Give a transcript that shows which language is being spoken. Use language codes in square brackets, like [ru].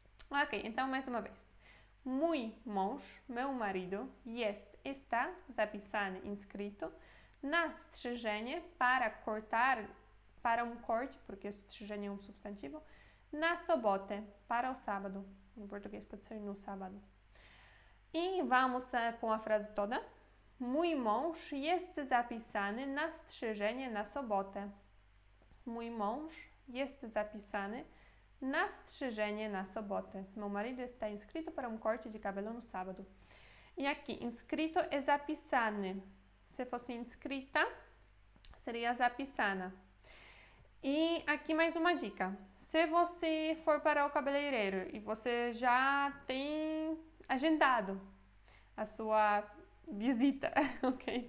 [pt] Ok, então mais uma vez. Mój mąż, meu marido, está zapisany, inscrito, na strzyżenie para cortar, para corte, porque strzyżenie é substantivo, na sobotę, para o sábado. Em português pode ser no sábado. I vamos com a frase toda. [pl] Mój mąż jest zapisany na strzyżenie na sobotę. Mój mąż jest zapisany na strzyżenie na sobotę. [pt] Meu marido está inscrito para corte de cabelo no sábado. E aqui, inscrito é zapisany. Se fosse inscrita, seria zapisana. E aqui mais uma dica. Se você for para o cabeleireiro e você já tem agendado a sua visita, ok?